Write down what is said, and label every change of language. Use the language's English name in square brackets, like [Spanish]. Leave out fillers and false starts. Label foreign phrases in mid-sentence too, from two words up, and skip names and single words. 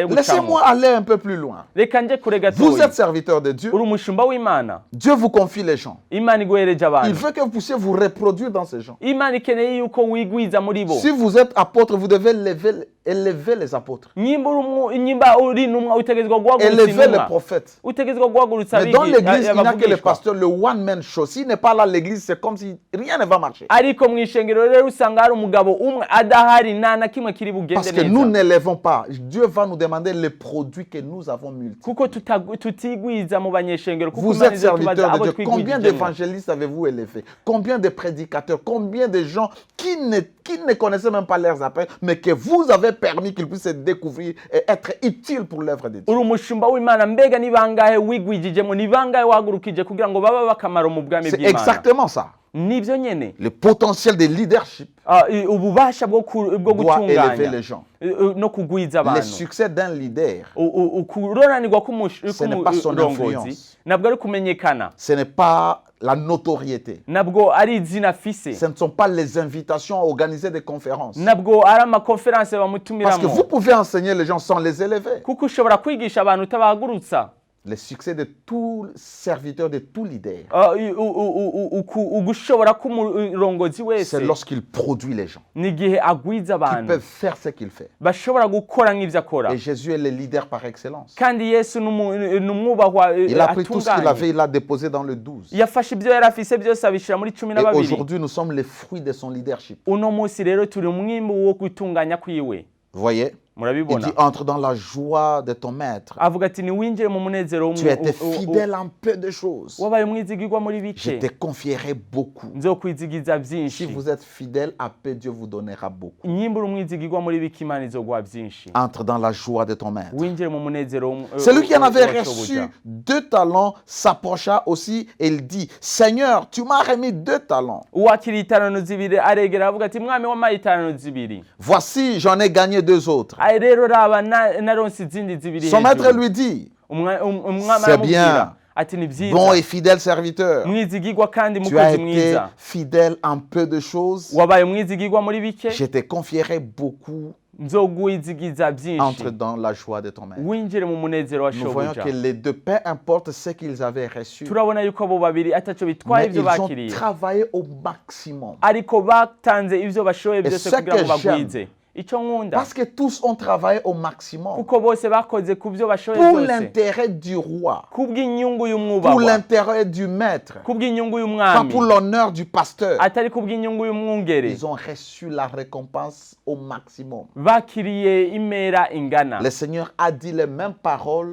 [French] Laissez-moi [Rundi] gucamo. [French] aller un peu plus loin. [Rundi] Reka nje kure [French] Vous [Rundi] gatoyi. [French] êtes serviteur de Dieu. [Rundi] Uri umushumba w'Imana. [French] Dieu vous confie les gens. [Rundi] Imana iguhereje [French] Il [Rundi] abantu. [French] veut que vous puissiez vous reproduire dans ces gens. [Rundi] Imana ikeneye yuko wigwiza muri bo. [French] Si vous êtes apôtre, vous devez élever les apôtres. [Rundi] Nyimba uri numwa utegezwa guhagurutsa [French] Élever les [Rundi] intumwa. [French] prophètes. [Rundi] Utegezwa guhagurutsa [French] Mais dans l'église, il n'y a que le [Rundi] abavugishwa. [French] pasteur, le [English] one-man show. [French] S'il n'est pas là, l'église, c'est comme si rien ne va marcher. [Rundi] Ariko mu ishengero rero usanga hari umugabo umwe adahari nta na kimwe kiri bugende [French] Parce que nous [Rundi] neza. [French] n'élevons pas. Dieu va nous demander les produits que nous avons multipliés. [Rundi] Kuko tutigwiza mu banyeshengero kuko [French] Vous [Rundi] Imana [French] êtes [Rundi] izotubaza [French] serviteur de [Rundi] abo [French] Dieu. Combien [Rundi] twigwijemo. [French] d'évangélistes avez-vous élevé? Combien de prédicateurs? Combien de gens qui ne connaissaient même pas leurs appels, mais que vous avez permis qu'ils puissent se découvrir et être utiles pour l'œuvre de Dieu? [Rundi] Uri umushumba w'Imana mbega ni bangahe wigwijijemo ni bangahe wahagurukije kugira ngo baba bakamaro mu bwami [French] C'est [Rundi] bw'Imana. [French] exactement ça. [Rundi] Nibyo nyene. [French] Le potentiel de leadership [Rundi] Ububasha bwo [French] doit élever [Rundi] gutunganya [French] les gens. [Rundi] no kugwiza [French] Le [Rundi] abantu. [French] succès d'un leader, [Rundi] Ukuronanirwa [French] Ce n'est pas son [Rundi] k'umurongozi [French] influence. [Rundi] nabwo ari kumenyekana, [French] ce n'est pas la notoriété. [Rundi] nabwo ari izina afise, [French] Ce ne sont pas les invitations à organiser des conférences. [Rundi] nabwo ari amakonferanse [French] Parce que [Rundi] bamutumiramo. [French] vous pouvez enseigner les gens sans les élever. [Rundi] Kuko ushobora kwigisha abantu utabahagurutsa. [French] Le succès de tout serviteur, de tout leader, [Rundi] ugushobora k'umurongozi wese [French] c'est lorsqu'il produit les gens. [Rundi] ni igihe agwiza [French] Ils [Rundi] abantu [French] peuvent faire ce qu'il fait. [Rundi] bashobora gukora nk'ivyo akora. [French] Et Jésus est le leader par excellence. [Rundi] Kandi Yesu ni umwubahwa [French] Il a pris tout ce qu'il avait, [Rundi] atunganye. [French] il l'a déposé dans le 12. [Rundi] Yafashe ibyo yari afise byose abishira muri 12. [French] Et aujourd'hui, nous sommes les fruits de son leadership. [Rundi] Uno munsi rero turi umwimbu wo gutunganya kwiwe. [French] Vous voyez? Il [Rundi] Murabibona? [French] dit, entre dans la joie de ton maître. [Rundi] Avuga ati niwinjire mu munezero [French] Tu étais fidèle en peu de choses. [Rundi] wabaye umwizigirwa muri [French] Je [Rundi] bike [French] te confierai beaucoup. [Rundi] nzokwizigiza [French] Si [Rundi] byinshi. [French] vous êtes fidèle à peu, Dieu vous donnera beaucoup. [Rundi] Nyimbura umwizigirwa muri bike Imana izoguha byinshi. [French] Entre dans la joie de ton maître. [Rundi] Winjire mu munezero [French] Celui qui en avait [Rundi] wa [French] reçu [Rundi] shobuja. [French] 2 talents s'approcha aussi et il dit, Seigneur, tu m'as remis 2 talents. [Rundi] Uwakiriye itarano zibiri aregera avuga ati mwami wampaye itarano zibiri. [French] Voici, j'en ai gagné 2 autres. [Rundi] Ayi rero raba naronse izindi zibiri [French] Son maître [Rundi] hejuru. [French] lui dit, [Rundi] Umwami [French] C'est bien. [Rundi] aramubwira ati ni [French] bon et [Rundi] byiza [French] fidèle serviteur, [Rundi] mwizigirwa kandi [French] tu as [Rundi] mukozi [French] été [Rundi] mwiza [French] fidèle en peu de choses, [Rundi] wabaye umwizigirwa muri bike [French] je te confierai beaucoup. [Rundi] nzoguwizigiza byinshi. [French] Entre dans la joie de ton maître. [Rundi] Winjire mu munezero wa [French] Nous voyons [Rundi] shobuja. [French] que les deux, peu importe ce qu'ils avaient reçu, [Rundi] Turabona yuko abo babiri ataco bitwaye [French] mais [Rundi] ibyo [French] ils ont [Rundi] bakiriye, [French] travaillé au maximum. [Rundi] ariko batanze ivyo bashoboye byose [French] ce [Rundi] kugira ngo [French] que j'aime, [Rundi] bagwize. Icyo nkunda [French] Parce que tous ont travaillé au maximum [Rundi] kuko bose bakoze ku byo bashoboye [French] pour [Rundi] byose [French] l'intérêt du roi, [Rundi] kubw'inyungu [French] pour [Rundi] y'umwubahwa, [French] l'intérêt du maître, [Rundi] kubw'inyungu [French] pas [Rundi] y'umwami, [French] pour l'honneur du pasteur. [Rundi] atari kubw'inyungu y'umwungere. [French] Ils ont reçu la récompense au maximum. [Rundi] Bakiriye imera ingana. [French] Le Seigneur a dit les mêmes paroles